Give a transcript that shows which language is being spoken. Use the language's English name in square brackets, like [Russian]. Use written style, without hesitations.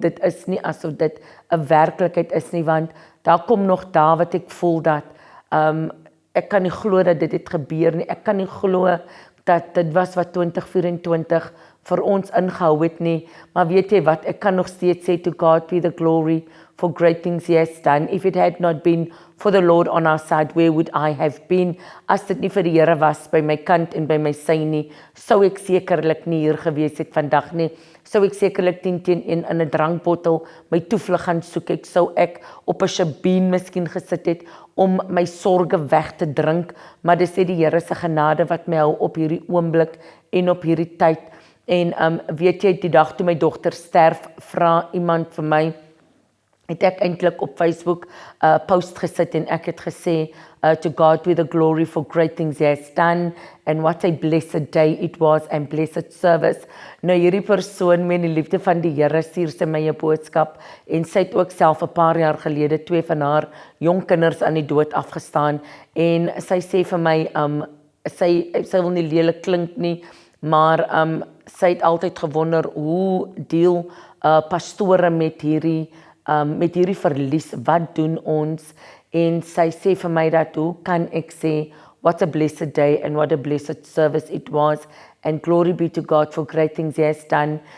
[Afrikaans] Dit is nie asof dit 'n werklikheid is nie, want daar kom nog dae wat ek voel dat ek kan nie glo dat dit het gebeur nie. Ek kan nie glo dat dit was wat 2024 vir ons ingehou het nie. Maar weet jy wat, ek kan nog steeds sê [English] to God be the glory for great things he has done. If it had not been for the Lord on our side, where would I have been? [Afrikaans] As dit nie vir die Here was by my kant en by my sy nie, sou ek sekerlik nie hier gewees het vandag nie. Sou ek sekerlik 10 teen 1 in 'n drankbottel my toevlug gaan soek het. Sou ek op 'n shebeen miskien gesit het om my sorge weg te drink, maar dis net die Here se genade wat my hou op hierdie oomblik en op hierdie tyd. En weet jy, die dag toe my dogter sterf, vra iemand vir my, het ek eintlik op Facebook post gesit en ek het gesê [English] to God be the glory for great things he has done and what a blessed day it was and blessed service. [Afrikaans] Nou hierdie persoon met die liefde van die Here stuur sy my 'n boodskap en sy het ook self 'n paar jaar gelede 2 van haar jong kinders aan die dood afgestaan en sy sê vir my sy wil nie lelik klink nie, maar sy het altyd gewonder hoe deel pastore met hierdie verlies, wat doen ons? En sy sê vir my dat hoe kan ek sê [English] what a blessed day and what a blessed service it was and glory be to God for great things he has done.